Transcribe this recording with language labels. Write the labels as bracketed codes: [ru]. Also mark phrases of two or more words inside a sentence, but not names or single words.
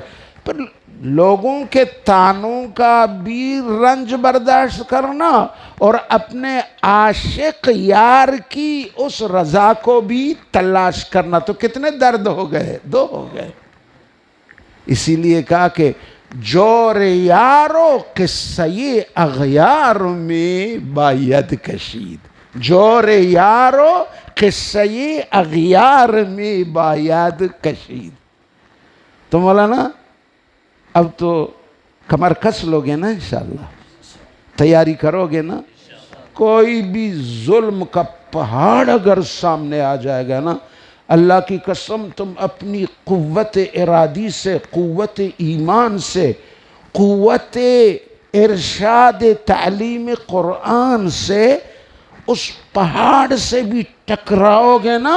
[ur] پھر لوگوں کے تانوں کا بھی رنج برداشت کرنا اور اپنے عاشق یار کی اس رضا کو بھی تلاش کرنا، تو کتنے درد ہو گئے؟ دو ہو گئے. اسی لیے کہا کہ [fa] جور یارو قصہ اغیار میں باید کشید. جور یارو قصہ اغیار میں باید کشید. [ur] تو مولانا اب تو کمر کس لوگے نا، انشاءاللہ تیاری کرو گے نا. کوئی بھی ظلم کا پہاڑ اگر سامنے آ جائے گا نا، اللہ کی قسم تم اپنی قوت ارادی سے، قوت ایمان سے، قوت ارشاد تعلیم قرآن سے اس پہاڑ سے بھی ٹکراؤ گے نا.